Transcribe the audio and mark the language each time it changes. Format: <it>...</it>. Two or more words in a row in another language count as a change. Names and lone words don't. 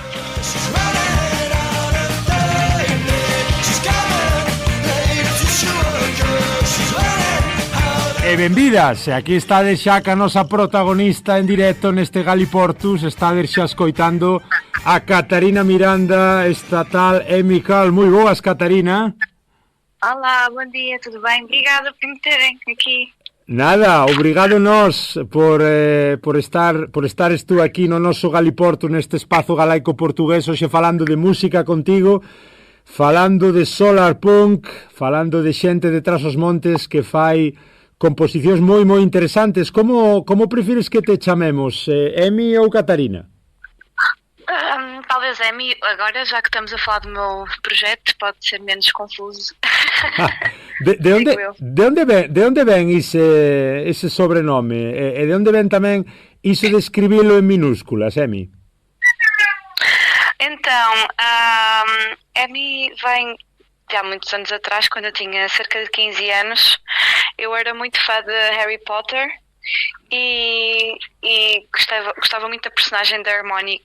<gl>E benvidas, e aquí estades xa ca nosa protagonista en directo neste Galiportus, estades xa escoitando a Catarina Miranda, esta tal Amy Curl. Moi boas, Catarina.</gl> <pt>Olá, bom dia, tudo bem? Obrigada por me terem aqui.</pt> <gl>Nada, obrigado nós por estares tú aquí no noso Galiportus, neste espazo galaico portugués, hoxe falando de música contigo, falando de solar punk, falando de xente de Tras os Montes que fai composicións moi interesantes. Como prefires que te chamemos? Emi ou Catarina?</gl> <pt>Talvez Emi, agora, já que estamos a falar do meu projeto, pode ser menos confuso.</pt> <gl>De onde ven ese sobrenome? E de onde ven tamén iso de escribilo en minúsculas, Emi?</gl> <pt>Então, Emi vem há muitos anos atrás, quando eu tinha cerca de 15 anos. Eu era muito fã de Harry Potter e gostava muito da personagem da Hermione.</pt>